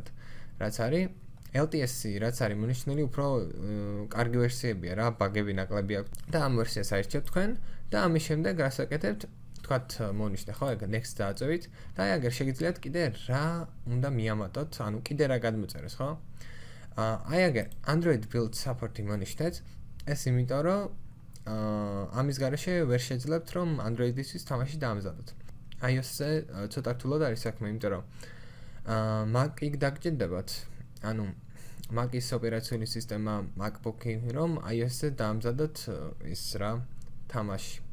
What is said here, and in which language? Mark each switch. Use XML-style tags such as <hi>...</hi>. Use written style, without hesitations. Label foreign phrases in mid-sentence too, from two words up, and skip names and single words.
<ka>რაც არის LTS-ი, რაც არის მონიშნული უფრო კარგი ვერსიებია რა, ბაგები ნაკლები აქვს და ამ ვერსიას აირჩევთ თქვენ და ამის შემდეგ რას აკეთებთ? თქვათ მონიშნე ხო, ეგ next დააწევით და აი აგერ შეგიძლიათ კიდე რა უნდა მიამატოთ, ანუ კიდე რა გადმოწეროს, ხო? აი აგერ</ka> <en>Android build support-ი</en> <ka>მონიშნეთ, ეს იმიტომ რომ ამის გარეშე ვერ შეძლებთ რომ Android-ისთვის თამაში დაამზადოთ. iOS-ზე ცოტა რთულად არის საქმე, იმიტომ რომ Mac-ი დაგჭირდებათ, ანუ Mac-ის ოპერაციული სისტემა, MacBook-ი, რომ iOS-ზე დაამზადოთ ის რა თამაში.</ka>